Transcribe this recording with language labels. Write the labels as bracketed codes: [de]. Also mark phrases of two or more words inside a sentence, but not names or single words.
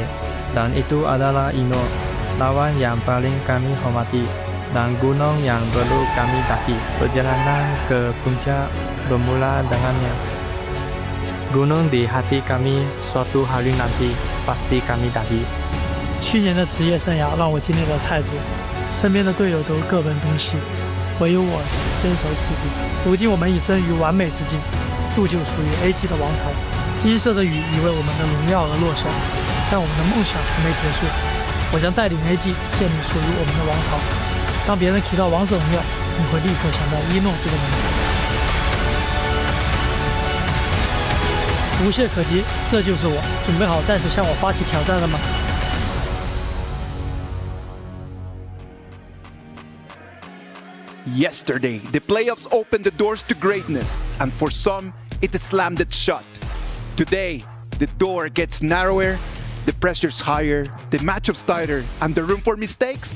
[ms] Dan itu adalah Ino, lawan yang paling kami hormati, dan gunung yang perlu kami daki. Perjalanan ke puncak bermula dengannya. Gunung di hati kami, suatu hari nanti pasti kami daki. [zh] 去年的职业生涯让我经历了太多。身边的队友都各奔东西，唯有我坚守此地。如今我们已臻于完美之境，铸就属于 A 级的王朝。金色的雨已为我们的荣耀而落下，但我们的梦想还没结束。我将带领 A 级建立属于我们的王朝。当别人提到王者荣耀，你会立刻想到一诺这个名字。无懈可击，这就是我。准备好再次向我发起挑战了吗？ [en] Yesterday, the playoffs opened the doors to greatness, and for some, it slammed it shut. Today, the door gets narrower, the pressure's higher, the matchup's tighter, and the room for mistakes?